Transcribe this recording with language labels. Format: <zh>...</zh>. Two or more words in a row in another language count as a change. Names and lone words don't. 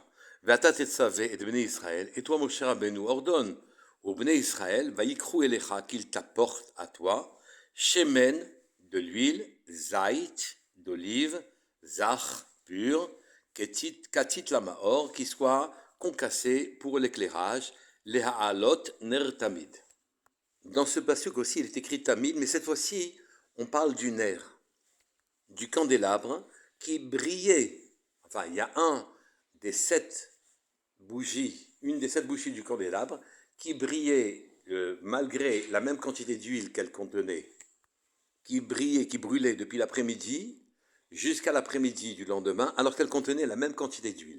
<he>ואתה תצוה את בני ישראל,</he> <fr>et toi, Moshe Rabbeinu, ordonne au Bnei Israël,</fr> <he>ויקחו אליך,</he> <fr>qu'il t'apporte à toi, shemen, de l'huile, zait, d'olive, zach, pur,</fr> <he>כתית למאור,</he> <fr>qui soit concassé pour l'éclairage,</fr> <he>להעלות נר תמיד.</he> <fr>Dans ce passage aussi, il est écrit tamid, mais cette fois-ci, on parle du ner, du candélabre, qui brillait. Enfin, il y a une des 7 bougies du candélabre qui brillait malgré la même quantité d'huile qu'elle contenait, qui brûlait depuis l'après-midi jusqu'à l'après-midi du lendemain, alors qu'elle contenait la même quantité d'huile.</fr>